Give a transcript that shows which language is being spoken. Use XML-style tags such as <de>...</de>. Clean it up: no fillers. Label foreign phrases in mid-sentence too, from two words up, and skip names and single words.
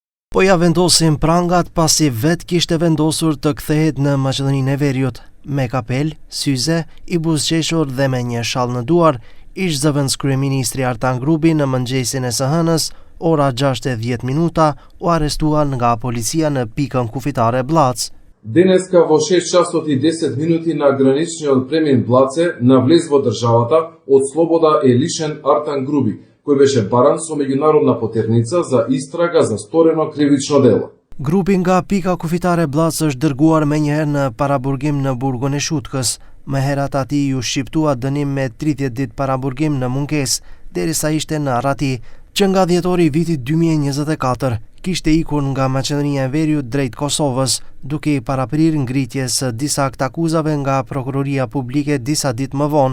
<sq>Po ja vendosin prangat pasi vet kishte vendosur të kthehet në Maqedoninë e Veriut. Me kapel, syze, i buzëqeshur dhe me një shall në duar, ish zëvendës kryeministri Artan Grubi në mëngjesin e së hënës, ora 6:10, u arrestuan nga policia në pikën kufitare Blac.</sq> <mk>Денес во 6 часот и 10 минути на граничниот премин Блаце на влез во државата од слобода е лишен Артан Груби, кој беше баран со меѓународна потерница за истрага за сторено кривично дело.</mk> <sq>Grupi nga pika kufitare Blac është dërguar menjëherë në paraburgim në burgun e Shutkës. Më herat atij ju shqiptua dënim me 30 ditë paraburgim në mungesë, derisa ishte në arrati, që nga dhjetori i vitit 2024 kishte ikur nga Maqedonia e Veriut drejt Kosovës, duke i paraprir ngritjes së disa aktakuzave nga prokuroria publike disa ditë më vonë.</sq>